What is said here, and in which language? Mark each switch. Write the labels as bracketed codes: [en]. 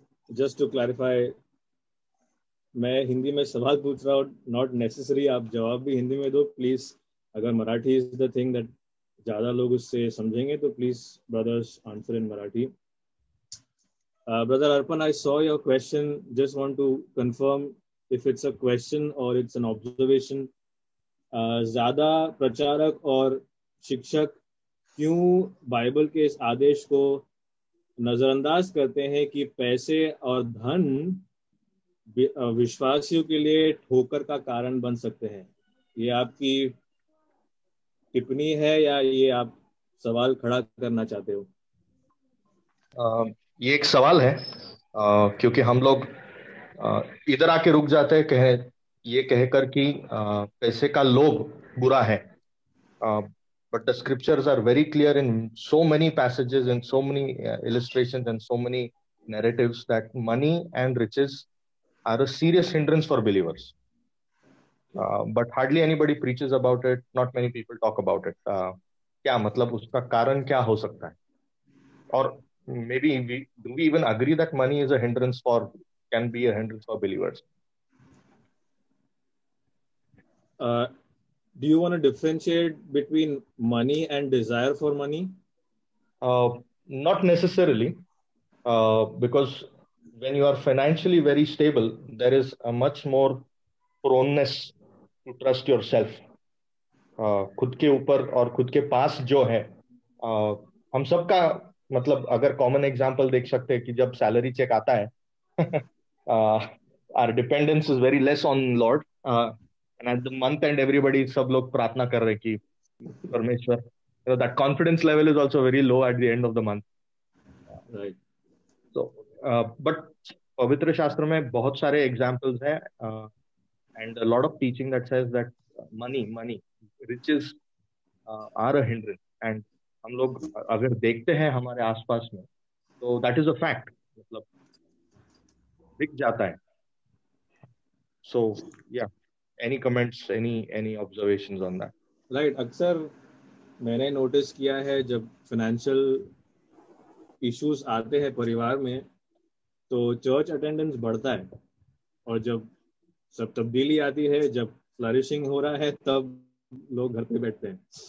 [en] Just to clarify, [hi] मैं हिंदी में सवाल पूछ रहा हूँ, नॉट नेसेसरी आप जवाब भी हिंदी में दो प्लीज. अगर Marathi is the thing that ज्यादा लोग उससे समझेंगे तो [en] Please brothers answer in Marathi. Brother Arpan, I saw your question. Just want to confirm if it's a question or it's an observation. [hi] ज्यादा प्रचारक और शिक्षक क्यों बाइबल के इस आदेश को नजरअंदाज करते हैं कि पैसे और धन विश्वासियों के लिए ठोकर का कारण बन सकते हैं? ये आपकी टिप्पणी है या ये आप सवाल खड़ा करना चाहते हो? ये एक सवाल है, क्योंकि हम लोग इधर आके रुक जाते हैं ये कहकर कि पैसे का लोभ बुरा है. [en] But the scriptures are very clear in so many passages, in so many illustrations and so many narratives that money and riches are a serious hindrance for believers. But hardly anybody preaches about it. Not many people talk about it. [hi] क्या मतलब उसका कारण क्या हो सकता है? [en] और maybe do we even agree that money is a hindrance can be a hindrance for believers? Do you want to differentiate between money and desire for money? Not necessarily, because when you are financially very stable, there is a much more proneness to trust yourself. [hi] खुद के ऊपर और खुद के पास जो है, हम सबका मतलब अगर कॉमन एग्जांपल देख सकते हैं कि जब सैलरी चेक आता है [en] our dependence is very less on Lord, and at the month end everybody [hi] सब लोग प्रार्थना कर रहे कि परमेश्वर, [en] that confidence level is also very low at the end of the month. Right. So but [hi] पवित्र शास्त्र में बहुत सारे एग्जांपल्स हैं, [en] and a lot of teaching that says that money riches are a hindrance. [hi] And हम लोग अगर देखते हैं हमारे आसपास में तो [en] that is a fact, [hi] मतलब दिख जाता है. [en] So yeah, any comments, any observations on that? Right. [hi] अक्सर मैंने नोटिस किया है जब फाइनेंशियल इश्यूज आते हैं परिवार में तो चर्च अटेंडेंस बढ़ता है, और जब सब तब्दीली आती है, जब फ्लरिशिंग हो रहा है, तब लोग घर पे बैठते हैं.